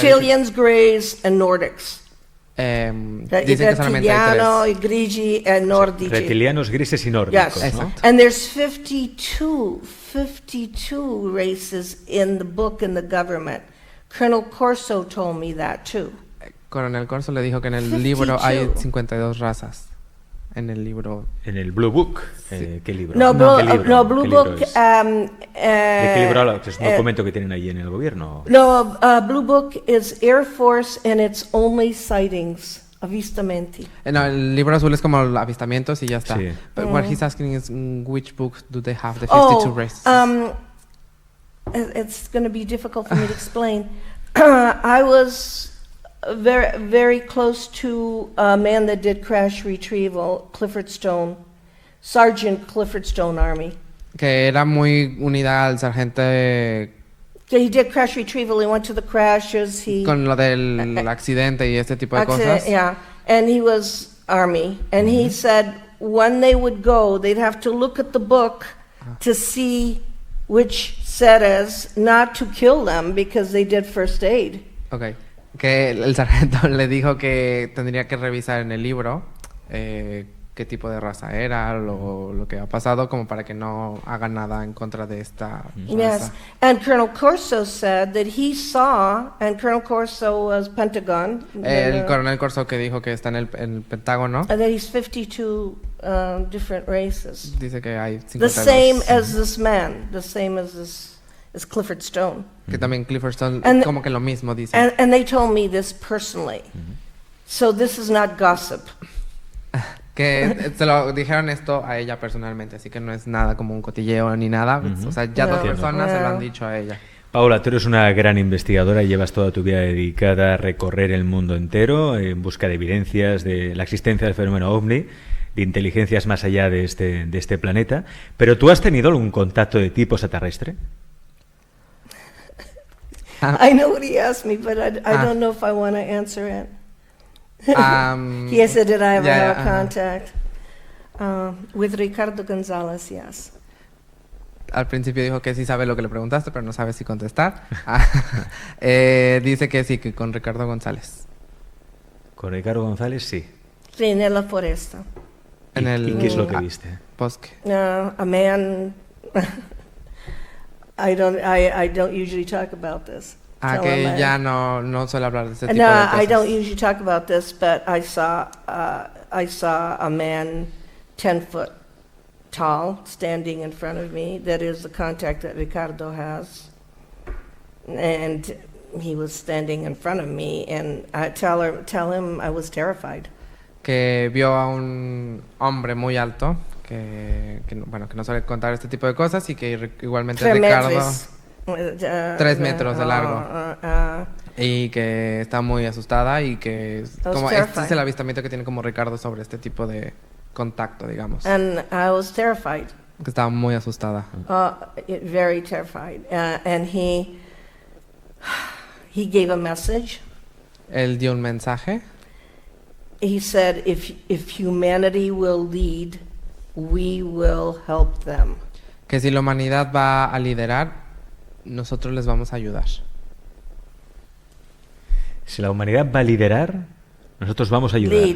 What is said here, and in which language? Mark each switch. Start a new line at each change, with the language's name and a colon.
English: reptilians, Greys, and Nordics.
Spanish: Dice que solamente hay 3.
Italian: I grigi, and nordici.
Spanish: Reptilianos, grises y nórdicos,
English: Yes,
Spanish: ¿no?
English: and there's 52 races in the book in the government. Colonel Corso told me that too.
Spanish: Coronel Corso le dijo que en el 52. libro hay 52 razas. En el libro. En el Blue Book. ¿Qué libro?
English: No,
Spanish: ¿Qué libro?
English: no, Blue
Spanish: ¿Qué libro
English: Book.
Spanish: es? ¿De qué libro habla? ¿Es un documento que tienen ahí en el gobierno?
English: No, Blue Book is Air Force and it's only sightings, avvistamenti.
Spanish: No, el libro azul es como avistamientos y ya está. Sí.
English: But what he's asking is, which book do they have the 52 races? It's going to be difficult for me to explain. I was very, very close to a man that did crash retrieval, Clifford Stone, Sergeant Clifford Stone Army.
Spanish: Que era muy unida al sargento
English: So he did crash retrieval. He went to the crashes.
Spanish: con lo del accidente y este tipo de cosas.
English: Yeah, and he was Army, and he said when they would go, they'd have to look at the book to see which says not to kill them because they did first aid. Okay.
Spanish: Que el sargento le dijo que tendría que revisar en el libro qué tipo de raza era, lo que ha pasado, como para que no haga nada en contra de esta
English: Yes,
Spanish: raza.
English: and Colonel Corso said that he saw, and Colonel Corso was Pentagon.
Spanish: El coronel Corso que dijo que está en el Pentágono,
English: That he's 52 different races.
Spanish: dice que hay
English: The
Spanish: 52.
English: same as this man, the same as Clifford Stone.
Spanish: Que también Clifford Stone,
English: And-
Spanish: como que lo mismo dice.
English: And they told me this personally. So this is not gossip.
Spanish: Que Que se lo dijeron esto a ella personalmente, así que no es nada como un cotilleo ni nada. O sea, ya 2 personas se lo han dicho a ella. Paola, tú eres una gran investigadora y llevas toda tu vida dedicada a recorrer el mundo entero en busca de evidencias de la existencia del fenómeno OVNI, de inteligencias más allá de este planeta. ¿Pero tú has tenido algún contacto de tipo extraterrestre?
English: I know what he asked me, but I don't know if I want to answer it. He said, did I ever have a contact? With Ricardo González, yes.
Spanish: Al principio dijo que sí sabe lo que le preguntaste, pero no sabe si contestar. Dice que sí, que con Ricardo González. Con Ricardo González, sí. Sí, en la foresta. ¿Y qué es lo que viste? Bosque.
English: A man... I don't usually talk about this. Que ella no suele hablar de ese tipo de cosas. I don't usually talk about this, but I saw a man 10 foot tall standing in front of me. That is the contact that Ricardo has. And he was standing in front of me, and I tell him I was terrified.
Spanish: Que vio a un hombre muy alto, que no suele contar este tipo de cosas, y que igualmente Ricardo... 3 metros de largo. Y que está muy asustada y que como este es el avistamiento que tiene como Ricardo sobre este tipo de contacto, digamos.
English: And I was terrified.
Spanish: Que estaba muy asustada.
English: Very terrified. And he gave a message.
Spanish: Él dio un mensaje.
English: He said, if humanity will lead, we will help them.
Spanish: Que si la humanidad va a liderar, nosotros les vamos a ayudar. Si la humanidad va a liderar, nosotros vamos a ayudar.